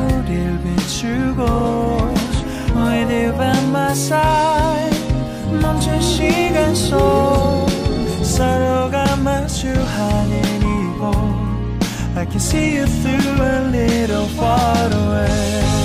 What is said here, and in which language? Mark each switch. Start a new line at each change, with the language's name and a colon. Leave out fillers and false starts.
Korean: 어딜 비추고
English: With you by my side.
Korean: 멈춘 시간 속 서로가 마주하는 이곳.
English: I can see you through a little far away.